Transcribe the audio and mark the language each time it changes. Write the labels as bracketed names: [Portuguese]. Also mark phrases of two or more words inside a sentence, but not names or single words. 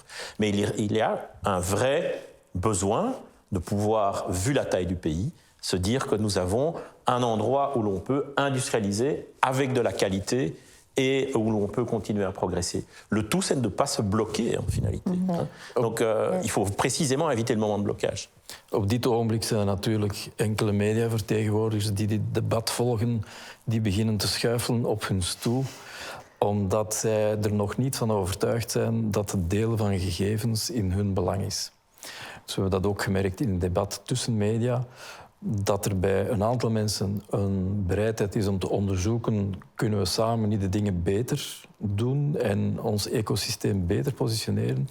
[French] Mais il y a un vrai besoin de pouvoir, vu la taille du pays, se dire que nous avons un endroit où l'on peut industrialiser avec de la qualité et où l'on peut continuer à progresser. Le tout, c'est de ne pas se bloquer, en finalité. Donc, il faut précisément éviter le moment de blocage. [Dutch] Op dit ogenblik zijn er natuurlijk enkele mediavertegenwoordigers die dit debat volgen, die beginnen te schuifelen op hun stoel, omdat zij er nog niet van overtuigd zijn dat het delen van gegevens in hun belang is. Dus we hebben dat ook gemerkt in het debat tussen media, dat er bij een aantal mensen een bereidheid is om te onderzoeken, kunnen we samen niet de dingen beter doen en ons ecosysteem beter positioneren.